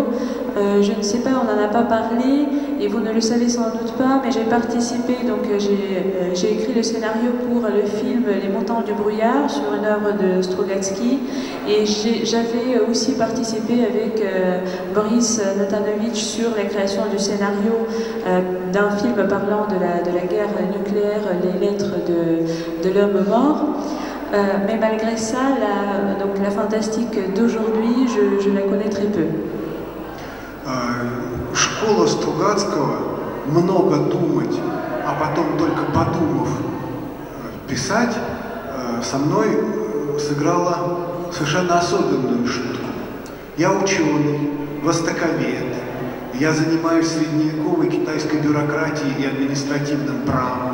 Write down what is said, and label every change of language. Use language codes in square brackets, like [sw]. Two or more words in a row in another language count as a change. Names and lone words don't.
[fr] Je ne sais pas, on n'en a pas parlé et vous ne le savez sans doute pas, mais j'ai participé, donc j'ai écrit le scénario pour le film Les Montants du Brouillard sur une œuvre de Strugatsky, et j'avais aussi participé avec Boris Natanovich sur la création du scénario d'un film parlant de la guerre nucléaire, Les Lettres de l'homme mort. Mais malgré ça, la fantastique d'aujourd'hui, je la connais très peu. [ru] Школа Стругацкого «много думать, а потом только подумав писать» со мной сыграла совершенно особенную шутку. Я ученый, востоковед, я занимаюсь средневековой китайской бюрократией и административным правом.